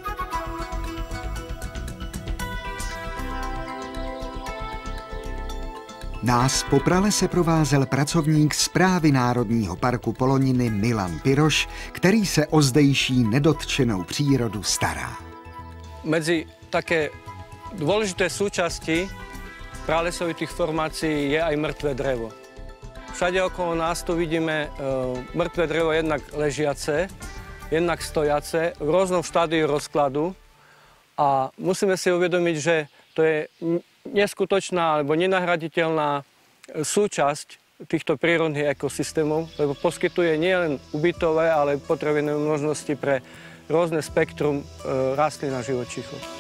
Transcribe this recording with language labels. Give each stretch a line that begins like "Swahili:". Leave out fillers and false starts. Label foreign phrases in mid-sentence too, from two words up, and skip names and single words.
Czech: Nás po pralese provázel pracovník Správy Národního parku Poloniny Milan Piroš, který se o zdejší nedotčenou přírodu stará.
Slovak: Medzi také dôležité súčasti pralesovitých formácií je aj mŕtve drevo. Všade okolo nás tu vidíme mŕtve drevo jednak ležiace, jednak stojace, v rôznom štádiu rozkladu a musíme si uvedomiť, že to je neskutočná alebo nenahraditeľná súčasť týchto prírodných ekosystémov, lebo poskytuje nielen ubytové, ale potrebné možnosti pre rôzne spektrum rastlín a živočíchov.